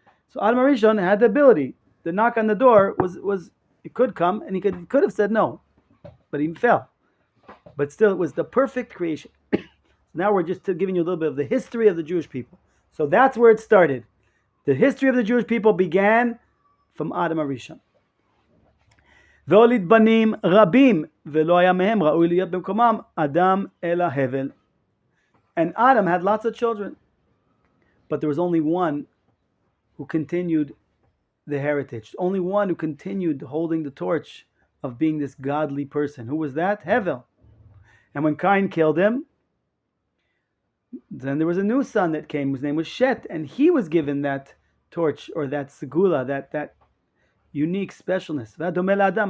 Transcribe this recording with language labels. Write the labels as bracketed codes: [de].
[en] So Adam HaRishon had the ability. The knock on the door was it could come and he could have said no, but he fell. But still, it was the perfect creation. Now we're just giving you a little bit of the history of the Jewish people. So that's where it started. The history of the Jewish people began from Adam HaRishon. [he] והוליד בנים רבים, ולא היה מהם ראוי להיות במקומם אדם אלא הבל. [en] And Adam had lots of children, but there was only one who continued the heritage. Only one who continued holding the torch of being this godly person. Who was that? Hevel. And when Cain killed him, then there was a new son that came, whose name was Shet, and he was given that torch, or that segula, that unique specialness.